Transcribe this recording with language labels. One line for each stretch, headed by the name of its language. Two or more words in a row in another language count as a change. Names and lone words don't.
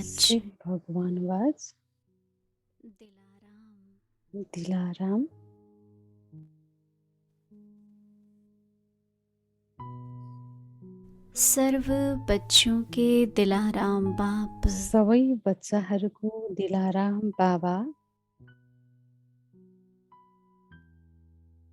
Hindi: शिव भगवानुवाच दिलाराम दिलाराम सर्व बच्चों के दिलाराम बाप
Nepali: सबै बच्चाहरूको दिलाराम बाबा